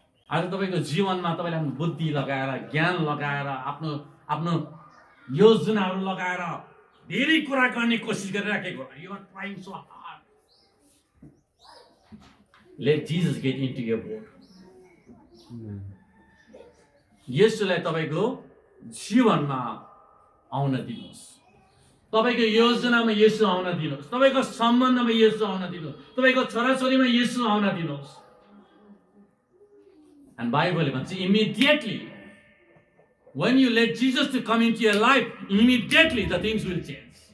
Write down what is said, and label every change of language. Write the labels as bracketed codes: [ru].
[ne] आज तपाईँको जीवनमा तपाईँले आफ्नो बुद्धि लगाएर ज्ञान लगाएर आफ्नो योजनाहरू लगाएर धेरै कुरा गर्ने कोसिस गरिराखेको [en] You are trying so hard. Let Jesus get into your boat. [ne] येशूलाई तपाईँको जीवनमा आउन दिनुहोस्, तपाईँको योजनामा येशू आउन दिनुहोस्, तपाईँको सम्बन्धमा येशू आउन दिनुहोस्, तपाईँको छोराछोरीमा येशू आउन दिनुहोस्। [en] And Bible भन्छ immediately when you let Jesus to come into your life, immediately the things will change.